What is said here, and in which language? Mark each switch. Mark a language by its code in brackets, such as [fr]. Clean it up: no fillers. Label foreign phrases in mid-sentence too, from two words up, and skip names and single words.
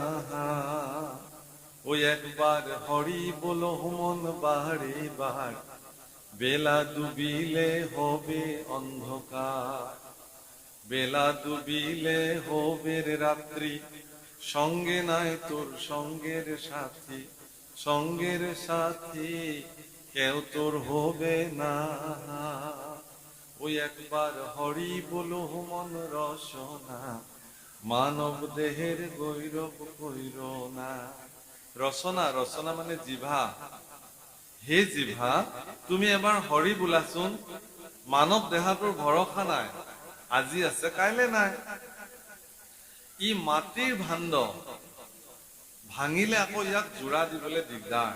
[bn] ওই একবার হরি বলো মন বারে বার, বেলা ডুবিলে হবে অন্ধকার, বেলা ডুবিলে হবে রাত্রি, সঙ্গে নাই তোর সঙ্গের সাথী, সঙ্গের সাথী কেউ তোর হবে না। ওই একবার হরি বলো মন রসনা, মানব দেহের গৈরব কৈর না। [as] রচনা, রচনা মানে জিভা। হে জিভা, তুমি এবাৰ হৰি বোলাচোন। মানৱ দেহাটোৰ ভৰসা নাই, আজি আছে কাইলে নাই। ই মাটিৰ ভাণ্ড, ভাঙিলে আকৌ ইয়াক জোৰা দিবলৈ দিগদাৰ।